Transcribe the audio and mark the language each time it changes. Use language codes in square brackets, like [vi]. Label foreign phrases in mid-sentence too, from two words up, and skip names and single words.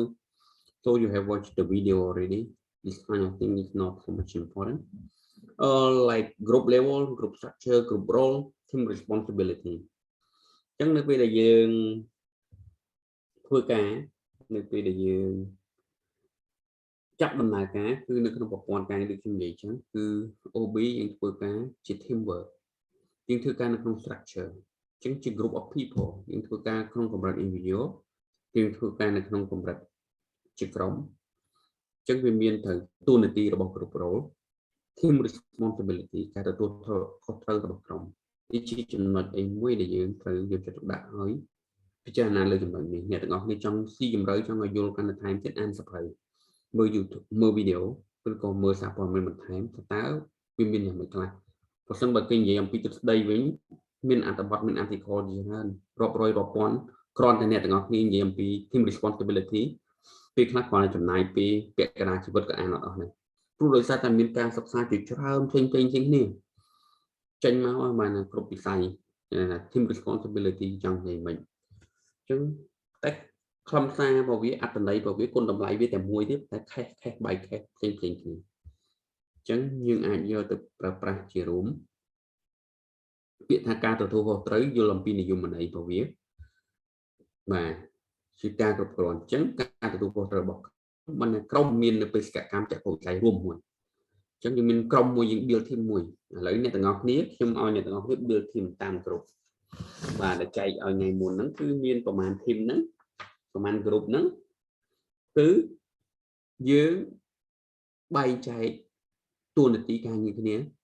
[en] So you have watched the video already. This kind of thing is not so much important. Like group level, group structure, group role, team responsibility. [km] ចឹងនៅពេលដែលយើងធ្វើការនៅពេលដែលយើងចាប់ដំណើរការគឺនៅក្នុងប្រព័ន្ធការដូចខ្ញុំនិយាយចឹងគឺ OB យើងធ្វើការជា teamwork យើងធ្វើការនៅក្នុង structure ចឹងជា [en] group of people [km] យើងធ្វើការក្នុងកម្រិត individual យើងធ្វើការនៅក្នុងកម្រិតជាក្រុមចឹងវាមានត្រូវតួនាទីរបស់គ្រប់ role [en] team responsibility [km] ការទទួលខុសត្រូវរបស់ក្រុមនេះជាចំណុចមួយដែលយើងត្រូវយកចិត្តទុកដាក់ឲ្យពិចារណាលើចំណុចនេះអ្នកទាំងអស់គ្នាចង់ស៊ីជម្រៅចង់ឲ្យយល់កាន់តែថែមទៀតអានសភៅមើល YouTube មើលវីដេអូឬក៏មើលសារព័ត៌មានបន្ថែមតើវាមានយ៉ាងម៉េចខ្លះប្រសិនបើគេនិយាយអំពីទស្សនវិជ្ជាវិញមានអត្ថបទមាន article ច្រើនរាប់រយរាប់ពាន់គ្រាន់តែអ្នកទាំងអស់គ្នានិយាយអំពី [en] team responsibility [km] ពេលខ្លះគាត់ចំណាយពេលពាក់កណ្ដាលជីវិតក៏អានអត់អស់ដែរ ព្រោះដោយសារតែមានការសិក្សាជាច្រើនផ្សេងគ្នាចេញមកឲ្យបានគ្រប់វិស័យ [en] team responsibility [km] ចង់និយាយមិនអញ្ចឹងតែខ្លឹមសាររបស់វាអត្ថន័យរបស់វាគុណតម្លៃវា តែមួយទៀតតែខេសបែកខេសផ្សេងគ្នាអញ្ចឹងយើងអាចយកទៅប្រើប្រាស់ជារួមពាក្យថាការទទួល ខុសត្រូវយល់អំពីនិយមន័យរបស់វាបាទជាការគ្រប់គ្រងអញ្ចឹងការទទួលខុសត្រូវរបស់មិនក្រុមមាននៅបេសកកម្មចក្ខុវិស័យរួមមួយអញ្ចឹងយើងមានក្រុមមួយយើង [en] build team [km] មួយឥឡូវអ្នកទាំងអស់គ្នាខ្ញុំឲ្យអ្នកទាំងអស់គ្នា [en] build team [km] តាមក្រុមបាទដែលចែកឲ្យថ្ងៃមុនហ្នឹងគឺមានប្រមាណ team ហ្នឹងប្រមាណ group ហ្នឹងគឺយើងបែងចែកតួនាទីការងារគ្នា